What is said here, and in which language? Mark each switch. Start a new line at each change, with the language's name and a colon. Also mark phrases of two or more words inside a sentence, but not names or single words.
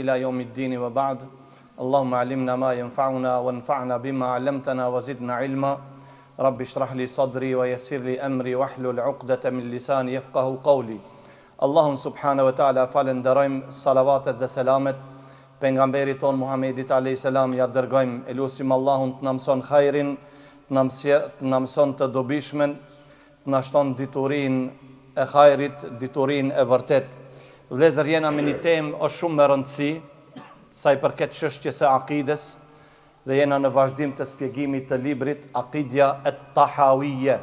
Arabic: إلى يوم الدين وبعد اللهم علمنا ما ينفعنا وانفعنا بما علمتنا وزدنا علما رب اشرح لي صدري ويسر لي أمري واحلل عقدة من لساني يفقه قولي اللهم سبحانه وتعالى
Albanian: falenderojm salavatet dhe selamet pejgamberit ton Muhamedit
Arabic: عليه السلام
Albanian: ja dërgojm elusim Allahun të na mëson hajrin, të na mëson të dobishmen, të na shton diturinë e hajrit, diturinë e vërtet. Vëllezër, jena me një temë është shumë me rëndësi, sa i përket çështjes së akides, dhe jena në vazhdim të shpjegimit të librit Aqidja at-Tahawiyya.